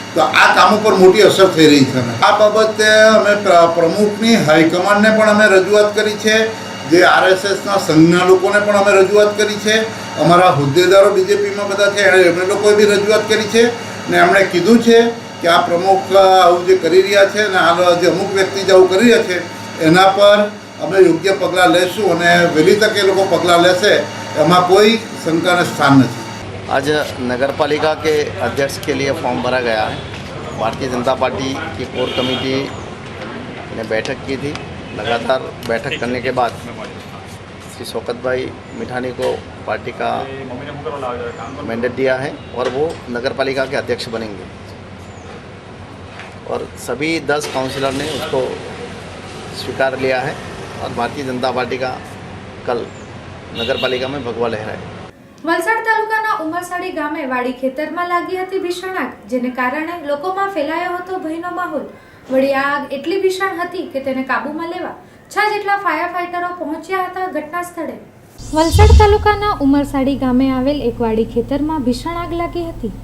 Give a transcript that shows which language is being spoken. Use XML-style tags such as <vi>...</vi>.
<gu>તો આ કામો પર મોટી અસર થઈ રહી છે. આ બાબતે અમે પ્રમુખની હાઈકમાન્ડને પણ અમે રજૂઆત કરી છે, જે RSSના સંઘના લોકોને પણ અમે રજૂઆત કરી છે, અમારા હોદ્દેદારો બીજેપીમાં બધા છે એમણે લોકોએ બી રજૂઆત કરી છે ને એમણે કીધું છે કે આ પ્રમુખ આવું જે કરી રહ્યા છે ને આ જે અમુક વ્યક્તિ જે આવું કરી રહ્યા છે એના પર અમે યોગ્ય પગલાં લેશું અને વહેલી તકે એ લોકો પગલાં લેશે એમાં કોઈ શંકાને સ્થાન નથી.</gu> <hi>आज नगर पालिका के अध्यक्ष के लिए फॉर्म भरा गया है. भारतीय जनता पार्टी की कोर कमेटी ने बैठक की थी. लगातार बैठक करने के बाद श्री शौकत भाई मिठानी को पार्टी का मैंडेट दिया है और वो नगर पालिका के अध्यक्ष बनेंगे और सभी 10 काउंसिलर ने उसको स्वीकार लिया है और भारतीय जनता पार्टी का कल नगर पालिका में भगवा लहराए.</hi> <gu>વલસાડ તાલુકાના ઉમરસાડી ગામે વાડી ખેતરમાં લાગી હતી ભીષણ આગ, જેને કારણે લોકોમાં ફેલાયો હતો ભયનો માહોલ. વળી આ આગ એટલી ભીષણ હતી કે તેને કાબૂમાં લેવા 6 જેટલા ફાયર ફાઈટરો પહોંચ્યા હતા ઘટના સ્થળે. વલસાડ તાલુકાના ઉમરસાડી ગામે આવેલ એક વાડી ખેતરમાં ભીષણ આગ લાગી હતી.</gu>